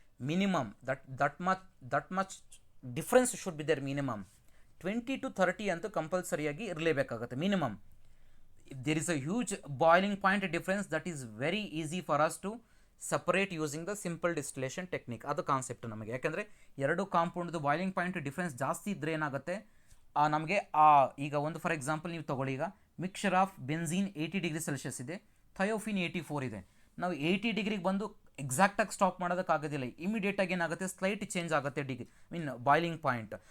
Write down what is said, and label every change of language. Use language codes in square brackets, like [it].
[en] Minimum that much difference should be there minimum. [kn] 20 to 30 ಅಂತೂ ಕಂಪಲ್ಸರಿಯಾಗಿ ಇರಲೇಬೇಕಾಗುತ್ತೆ minimum. [en] If there is a huge boiling point difference, that is very easy for us to separate using the simple distillation technique. [kn] ಅದು concept ನಮಗೆ, ಯಾಕೆಂದರೆ ಎರಡು ಕಾಂಪೌಂಡ್ದು boiling point difference ಜಾಸ್ತಿ ಇದ್ದರೆ ಏನಾಗುತ್ತೆ ನಮಗೆ ಈಗ ಒಂದು [en] for example [kn] ನೀವು ತೊಗೊಳ್ಳಿ, ಈಗ [en] mixture of benzene [kn] 80 degree Celsius ಇದೆ, ಥಯೋಫಿನ್ 84 ಇದೆ. ನಾವು 80 ಡಿಗ್ರಿಗೆ ಬಂದು ಎಕ್ಸಾಕ್ಟಾಗಿ ಸ್ಟಾಪ್ ಮಾಡೋದಕ್ಕಾಗೋದಿಲ್ಲ, ಇಮಿಡಿಯೇಟಾಗಿ ಏನಾಗುತ್ತೆ ಸ್ಲೈಟ್ ಚೇಂಜ್ ಆಗುತ್ತೆ ಬಾಯ್ಲಿಂಗ್ ಪಾಯಿಂಟ್.